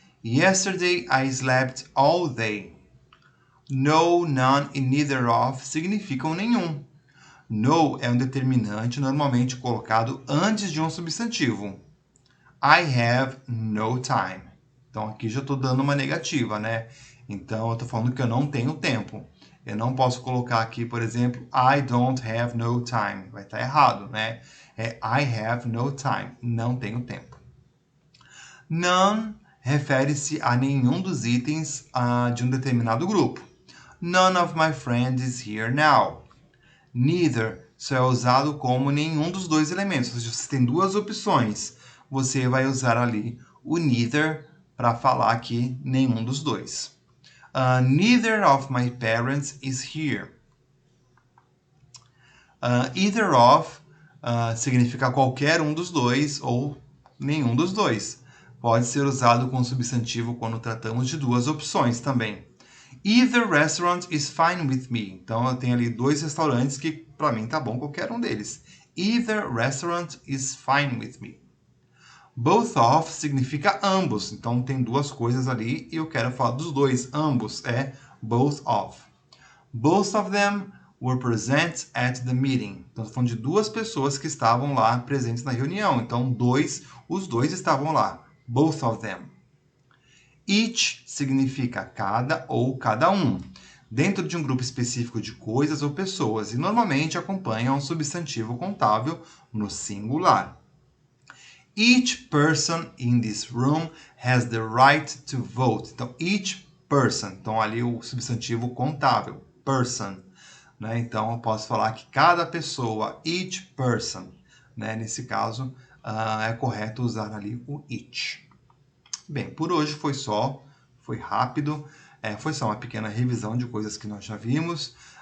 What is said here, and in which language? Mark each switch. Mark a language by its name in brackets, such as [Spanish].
[English] Yesterday I slept all day. [Portuguese] No, none e neither of significam nenhum. No é um determinante normalmente colocado antes de um substantivo. [English] I have no time. [Portuguese] Então aqui já estou dando uma negativa, né? Então eu estou falando que eu não tenho tempo. Eu não posso colocar aqui, por exemplo, [English] I don't have no time. [Portuguese] Vai estar errado, né? É [English] I have no time. [Portuguese] Não tenho tempo. None refere-se a nenhum dos itens de um determinado grupo. [English] None of my friends is here now. [Portuguese] Neither só é usado como nenhum dos dois elementos. Ou seja, você tem duas opções. Você vai usar ali o neither para falar que nenhum dos dois. [English] Neither of my parents is here. [Portuguese] Either of significa qualquer um dos dois ou nenhum dos dois. Pode ser usado com substantivo quando tratamos de duas opções também. [English] Either restaurant is fine with me. [Portuguese] Então eu tenho ali dois restaurantes que para mim tá bom qualquer um deles. [English] Either restaurant is fine with me. [Portuguese] Both of significa ambos. Então tem duas coisas ali e eu quero falar dos dois. Ambos é both of. [English] Both of them were present at the meeting. [Portuguese] Então, estou falando de duas pessoas que estavam lá presentes na reunião. Então, os dois estavam lá. Both of them. Each significa cada ou cada um, dentro de um grupo específico de coisas ou pessoas, e normalmente acompanha um substantivo contável no singular. [English] Each person in this room has the right to vote. [Portuguese] Então, each person. Então, ali o substantivo contável. Person. Né? Então, eu posso falar que cada pessoa, each person. Né? Nesse caso, é correto usar ali o each. Bem, por hoje foi rápido. Foi só uma pequena revisão de coisas que nós já vimos.